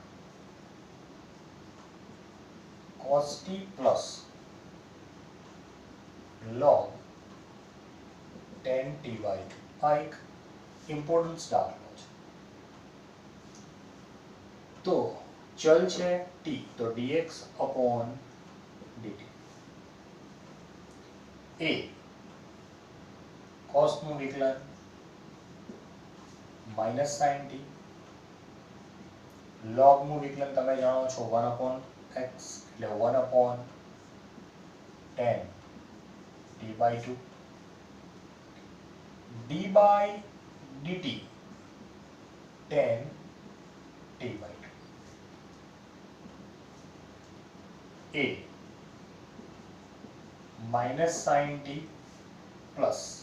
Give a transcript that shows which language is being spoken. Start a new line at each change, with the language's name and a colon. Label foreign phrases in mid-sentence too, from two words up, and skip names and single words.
English: cos t plus log tan t by 2.
Gujarati: આ એક ઇમ્પોર્ટન્સ દાખલો છે. તો ચલ છે t તો
English: dx upon dt a cos
Gujarati: નું વિકલન
English: minus sin t log
Gujarati: નું વિકલન તમે જાણો છો
English: 1 upon x એટલે 1 upon tan t by 2 d by dt tan t by 2 a minus sin t plus